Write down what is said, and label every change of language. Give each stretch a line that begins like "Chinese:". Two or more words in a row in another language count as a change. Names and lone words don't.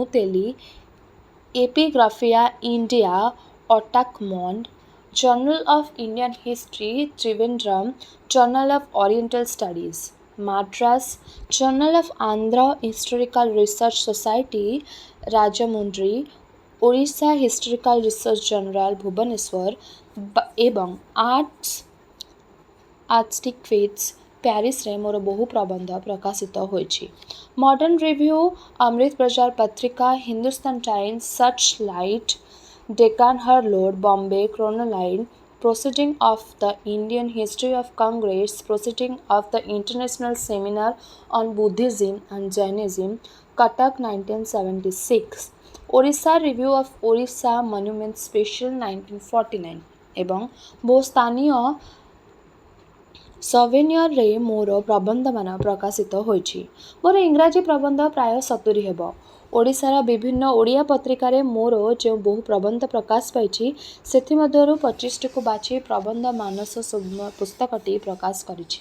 Odia: ଦିଲ୍ଲୀ, ଏପିଗ୍ରାଫିଆ ଇଣ୍ଡିଆ ଅଟାକମଣ୍ଡ, ଜର୍ନାଲ ଅଫ୍ ଇଣ୍ଡିଆନ୍ ହିଷ୍ଟ୍ରି ତ୍ରିଭେନ୍ଦ୍ରମ୍, ଜର୍ନାଲ ଅଫ୍ ଓରିଏଣ୍ଟାଲ ଷ୍ଟଡିଜ୍ ମାଡ୍ରାସ, ଜର୍ନାଲ ଅଫ୍ ଆନ୍ଧ୍ର ହିଷ୍ଟୋରିକାଲ ରିସର୍ଚ୍ଚ ସୋସାଇଟି ରାଜମୁଣ୍ଡ୍ରି, ଓଡ଼ିଶା ହିଷ୍ଟୋରିକାଲ ରିସର୍ଚ୍ଚ ଜର୍ନାଲ ଭୁବନେଶ୍ୱର ଏବଂ ଆର୍ଟସ୍ଟିକ୍ୱିଟ୍ସ ପ୍ୟାରିସରେ ମୋର ବହୁ ପ୍ରବନ୍ଧ ପ୍ରକାଶିତ ହୋଇଛି। ମଡର୍ଣ୍ଣ ରିଭ୍ୟୁ, ଅମୃତ ବଜାର ପତ୍ରିକା, ହିନ୍ଦୁସ୍ତାନ ଟାଇମ୍ସ, ସର୍ଚ୍ଚ ଲାଇଟ୍, ଡେକାନ ହରଲୋଡ, ବମ୍ବେ କ୍ରୋନୋଲାଇନ୍, Proceeding of the Indian History of Congress, Proceeding of the International Seminar on Buddhism and Jainism, Cuttack 1976, Orissa Review of Orissa Monuments Special 1949 ଏବଂ ବହୁ ସ୍ଥାନୀୟ ସଭେନିୟରରେ ମୋର ପ୍ରବନ୍ଧମାନ ପ୍ରକାଶିତ ହୋଇଛି। ମୋର ଇଂରାଜୀ ପ୍ରବନ୍ଧ ପ୍ରାୟ 70 ହେବ। ଓଡ଼ିଶାର ବିଭିନ୍ନ ଓଡ଼ିଆ ପତ୍ରିକାରେ ମୋର ଯେଉଁ ବହୁ ପ୍ରବନ୍ଧ ପ୍ରକାଶ ପାଇଛି ସେଥିମଧ୍ୟରୁ 25ଟିକୁ ବାଛି ପ୍ରବନ୍ଧ ମାନସ ପୁସ୍ତକଟି ପ୍ରକାଶ କରିଛି।